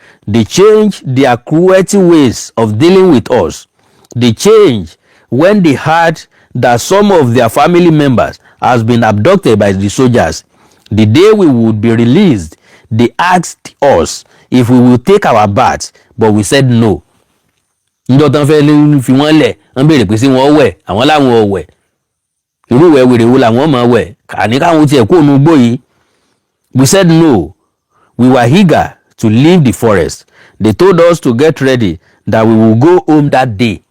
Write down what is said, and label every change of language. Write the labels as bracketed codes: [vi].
[en] They changed their cruelty ways of dealing with us. They changed when they heard that some of their family members has been abducted by the soldiers. The day we would be released, they asked us if we will take our bath, but we said no. [yo] Njọ́ tán fẹ́ fi wọ́n lẹ̀ wọ́n béèrè pé sí wọ́n wẹ̀ àwọn láwọn ò wẹ̀ irú ìwẹ̀ wèrè wo làwọn máa wẹ̀ àní káwọn tiẹ̀ kó nu gbó yìí. [en] We said no. We were eager to leave the forest. They told us to get ready that we will go home that day.